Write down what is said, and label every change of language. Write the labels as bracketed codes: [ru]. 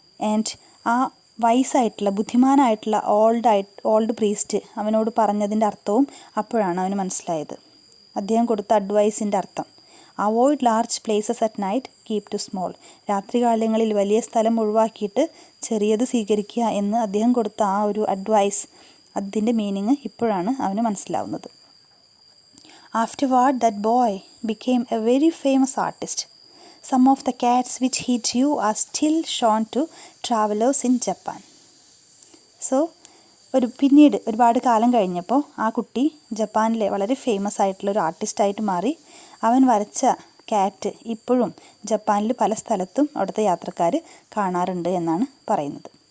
[ml] And ആ വയസ്സായിട്ടുള്ള ബുദ്ധിമാനായിട്ടുള്ള old priest അവനോട് പറഞ്ഞതിൻ്റെ അർത്ഥവും അപ്പോഴാണ് അവന് മനസ്സിലായത്. അദ്ദേഹം കൊടുത്ത അഡ്വൈസിൻ്റെ അർത്ഥം, [en] avoid large places at night, keep to small, [ml] രാത്രികാലങ്ങളിൽ വലിയ സ്ഥലം ഒഴിവാക്കിയിട്ട് ചെറിയത് സ്വീകരിക്കുക എന്ന് അദ്ദേഹം കൊടുത്ത ആ ഒരു അഡ്വൈസ്, അതിൻ്റെ മീനിങ് ഇപ്പോഴാണ് അവന് മനസ്സിലാവുന്നത്. [en] Afterward that boy became a very famous artist. Some of the cats which he drew are still shown to travelers in Japan. [ml] So പിന്നീട് ഒരുപാട് കാലം കഴിഞ്ഞപ്പോൾ ആ കുട്ടി ജപ്പാനിലെ വളരെ ഫേമസ് ആയിട്ടുള്ള ഒരു ആർട്ടിസ്റ്റായിട്ട് മാറി. അവൻ വരച്ച ക്യാറ്റ് ഇപ്പോഴും ജപ്പാനിൽ പല സ്ഥലത്തും അവിടുത്തെ യാത്രക്കാർ കാണാറുണ്ട് എന്നാണ് പറയുന്നത്.